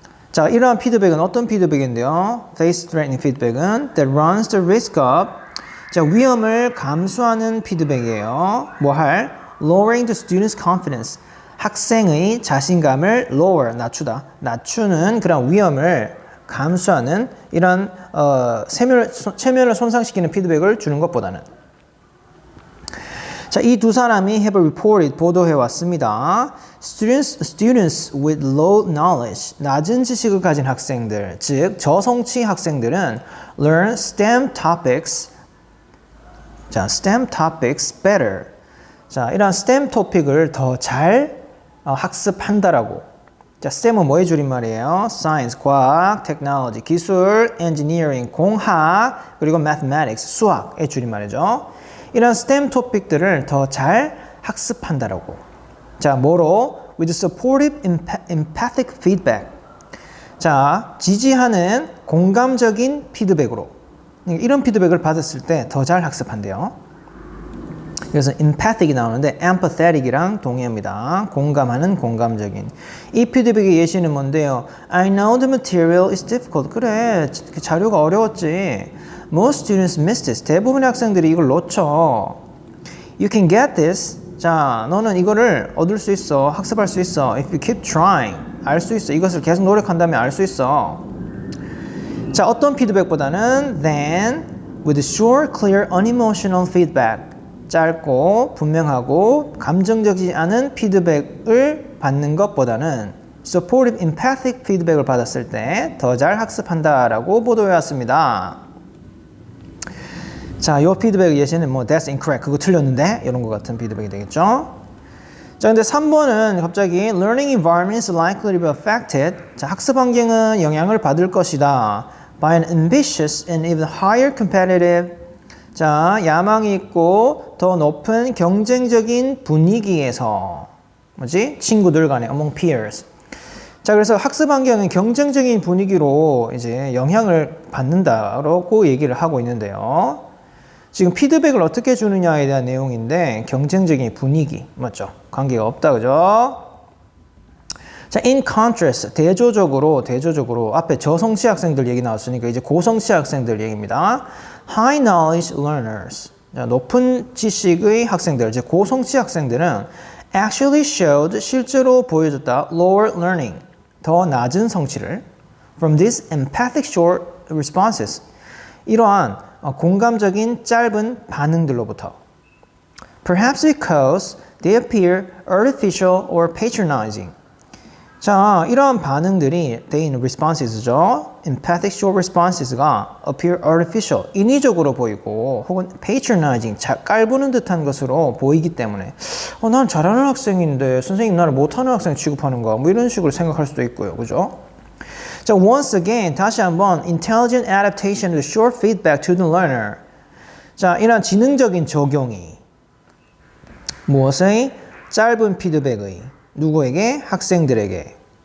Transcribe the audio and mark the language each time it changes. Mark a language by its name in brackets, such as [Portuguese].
[Korean] 자, 이러한 피드백은 어떤 피드백인데요? [English] face threatening feedback은 that runs the risk of. [Korean] 자, 위험을 감수하는 피드백이에요. 뭐 할? [English] lowering the student's confidence. [Korean] 학생의 자신감을 lower, 낮추다. 낮추는 그런 위험을 감수하는 이런 체면을 손상시키는 피드백을 주는 것보다는. 자, 이 두 사람이 [English] have reported, [Korean] 보도해 왔습니다. [English] Students with low knowledge, [Korean] 낮은 지식을 가진 학생들, 즉 저성취 학생들은 [English] learn STEM topics. 자, STEM topics better. [Korean] 자, 이런 STEM 토픽을 더 잘 학습한다라고. 자, STEM은 뭐의 줄임말이에요? Science, 과학, technology, 기술, engineering, 공학, 그리고 mathematics, 수학의 줄임말이죠. 이런 STEM 토픽들을 더 잘 학습한다라고. 자, 뭐로? [English] With supportive, empathic feedback. [Korean] 자, 지지하는 공감적인 피드백으로. 이런 피드백을 받았을 때 더 잘 학습한대요. 그래서 empathic이 나오는데 empathetic이랑 동의합니다. 공감하는, 공감적인. 이 피드백의 예시는 뭔데요? [English] I know the material is difficult. [Korean] 그래, 자료가 어려웠지. [English] Most students miss this. [Korean] 대부분의 학생들이 이걸 놓쳐. [English] You can get this. [Korean] 자, 너는 이거를 얻을 수 있어. 학습할 수 있어. [English] If you keep trying. [Korean] 알 수 있어. 이것을 계속 노력한다면 알 수 있어. [English] 자, [Korean] 어떤 피드백보다는 [English] than with short, clear, unemotional feedback. [Korean] 짧고 분명하고 감정적이지 않은 피드백을 받는 것보다는 supportive, empathic 피드백을 받았을 때 더 잘 학습한다라고 보도해 왔습니다. 자, 이 피드백 예시는 뭐 [English] that's incorrect, [Korean] 그거 틀렸는데 이런 것 같은 피드백이 되겠죠. [English] 자, [Korean] 근데 3번은 갑자기 [English] learning environment is likely to be affected. [Korean] 자, 학습 환경은 영향을 받을 것이다. [English] by an ambitious and even higher competitive. [Korean] 자, 야망이 있고 더 높은 경쟁적인 분위기에서 뭐지? 친구들 간에 [English] among peers. [Korean] 자, 그래서 학습 환경은 경쟁적인 분위기로 이제 영향을 받는다라고 얘기를 하고 있는데요. 지금 피드백을 어떻게 주느냐에 대한 내용인데 경쟁적인 분위기 맞죠? 관계가 없다 그죠? 자, [English] in contrast [Korean] 대조적으로 앞에 저성취 학생들 얘기 나왔으니까 이제 고성취 학생들 얘기입니다. [English] High knowledge learners [Korean] 자, 높은 지식의 학생들, 즉 고성취 학생들은 [English] actually showed [Korean] 실제로 보여줬다 [English] lower learning [Korean] 더 낮은 성취를 [English] from these empathic short responses [Korean] 이러한 공감적인 짧은 반응들로부터 [English] perhaps because they appear artificial or patronizing [Korean] 자, 이러한 반응들이 [English] they in responses죠. empathic short responses [Korean] 가 [English] appear artificial, [Korean] 인위적으로 보이고 혹은 patronizing, 깔보는 듯한 것으로 보이기 때문에 난 잘하는 학생인데 선생님 나를 못하는 학생 취급하는가 뭐 이런 식으로 생각할 수도 있고요. 그죠? [English] 자, once again [Korean] 다시 한번 [English] intelligent adaptation to short feedback to the learner [Korean] 자, 이런 지능적인 적용이 무엇의? 짧은 피드백의 누구에게? 학생들에게.